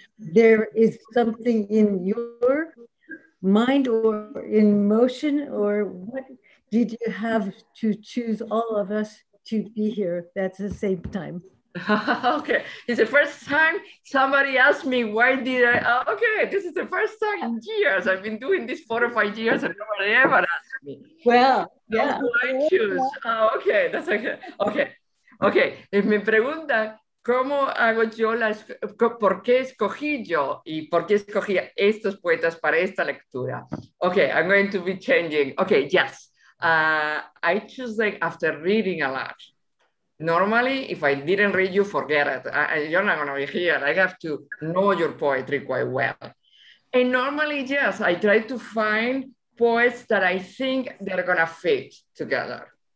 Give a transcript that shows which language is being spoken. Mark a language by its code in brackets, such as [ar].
[en] There is something in your mind or in motion, or what did you have to choose all of us to be here at the same time? Okay, it's the first time somebody asked me why did I, okay, this is the first time in years. I've been doing this 4 or 5 years and nobody ever asked me. Well, yeah. I choose. Okay, that's okay. Okay. [es] Me preguntan cómo hago yo por qué escogí yo y por qué escogí estos poetas para esta lectura. [en] Okay, I'm going to be changing. Okay, yes. I choose them after reading a lot. Normally, if I didn't read, you forget it. You're not going to be here. I have to know your poetry quite well. And normally, yes, I try to find poets that I think they're going to fit together.